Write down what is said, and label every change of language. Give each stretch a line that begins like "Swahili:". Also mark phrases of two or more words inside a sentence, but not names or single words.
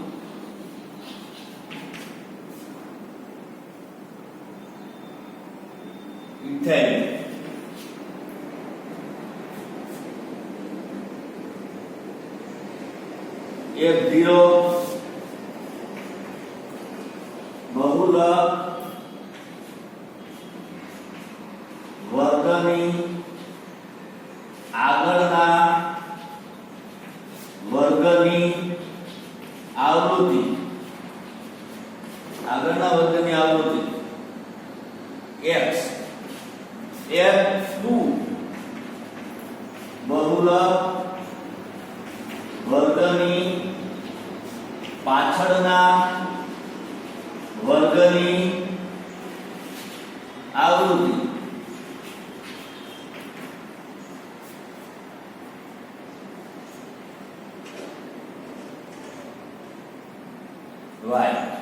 Gujarati: f0 બહુલક વર્ગની આગળના વર્ગની આવૃત્તિ x f2 બહુલક વર્ગની પાછળના વર્ગની આવૃત્તિ y